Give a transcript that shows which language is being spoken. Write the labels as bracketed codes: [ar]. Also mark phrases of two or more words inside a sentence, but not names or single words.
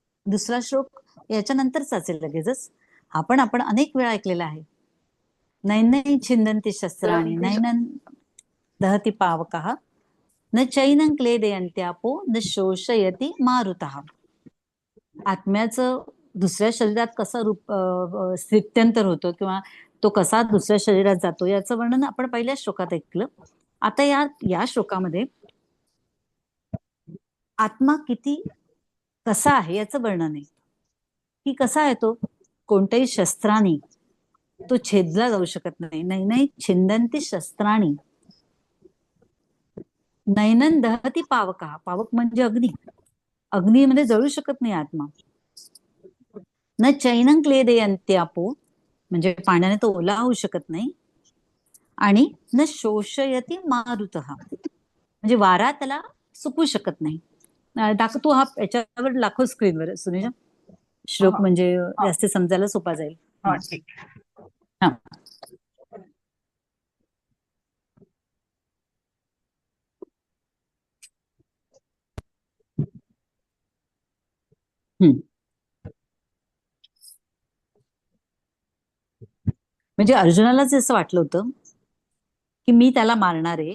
[mr] दुसरा श्लोक याच्या नंतरच असेल लगेचच. हा पण आपण अनेक वेळा ऐकलेला आहे. [sa] नैनै छिंदन्ति शस्त्राणि नैनं दहति पावकः न चैनं क्लेदयन्त्यापो न शोषयति मारुतः. [mr] आत्म्याचं दुसऱ्या शरीरात कसं स्थित्यंतर होतं किंवा तो कसा दुसऱ्या शरीरात जातो याचं वर्णन आपण पहिल्या श्लोकात ऐकलं. आता या श्लोकामध्ये आत्मा किती कसा आहे याचं वर्णन आहे. की कसा आहे तो, कोणत्याही शस्त्राने तो छेदला जाऊ शकत नाही. [sa] नैनै छिंदन्ति शस्त्राणि नैनं दहति पावकः. [mr] पावक म्हणजे अग्नी. अग्नीमध्ये जळू शकत नाही आत्मा. [sa] न चैनं क्लेदयन्त्यापो [mr] म्हणजे पाण्याने तो ओला होऊ शकत नाही. आणि [sa] न शोषयति मारुतः [mr] म्हणजे वारा त्याला सुकू शकत नाही. तू हा याच्यावर दाखव स्क्रीनवर सुनेजा. श्लोक म्हणजे जास्त समजायला सोपा जाईल. हा म्हणजे अर्जुनालाच असं वाटलं होतं की मी त्याला मारणार आहे.